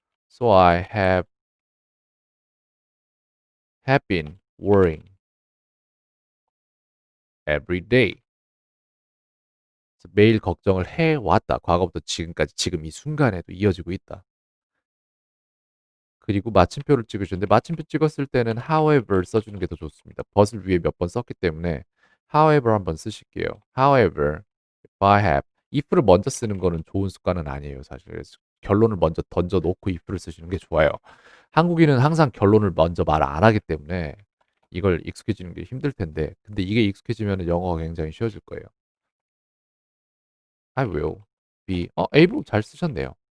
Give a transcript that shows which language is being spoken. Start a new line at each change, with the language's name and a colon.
English: So I have been worrying every day.
Korean: 매일 걱정을 해왔다. 과거부터 지금까지 지금 이 순간에도 이어지고 있다. 그리고 마침표를 찍으셨는데 마침표 찍었을 때는 however 써주는 게 더 좋습니다. but을 위에 몇 번 썼기 때문에 however 한번 쓰실게요.
English: However, if I have
Korean: if를 먼저 쓰는 거는 좋은 습관은 아니에요. 사실 그래서 결론을 먼저 던져놓고 if를 쓰시는 게 좋아요. 한국인은 항상 결론을 먼저 말 안 하기 때문에 이걸 익숙해지는 게 힘들 텐데 근데 이게 익숙해지면 영어가 굉장히 쉬워질 거예요.
English: I will be able
Korean: 잘 쓰셨네요.